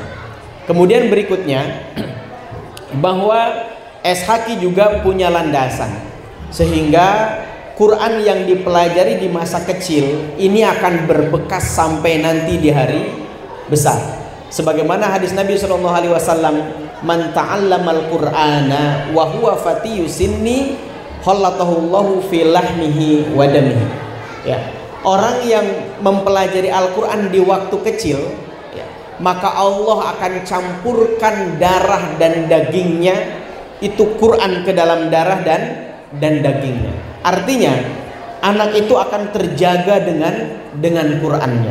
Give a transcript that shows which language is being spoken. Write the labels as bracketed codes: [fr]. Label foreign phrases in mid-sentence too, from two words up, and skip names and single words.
[id] Kemudian berikutnya, bahwa SHQ juga punya landasan, sehingga Quran yang dipelajari di masa kecil ini akan berbekas sampai nanti di hari besar. Sebagaimana hadis Nabi SAW, [ar] من تعلم القرآن وهو فتي السن خلطه الله في لحمه ودمه. [id] Ya, orang yang mempelajari Al-Quran di waktu kecil, ya, maka Allah akan campurkan darah dan dagingnya, itu Quran ke dalam darah dan dagingnya. Artinya anak itu akan terjaga dengan Qurannya.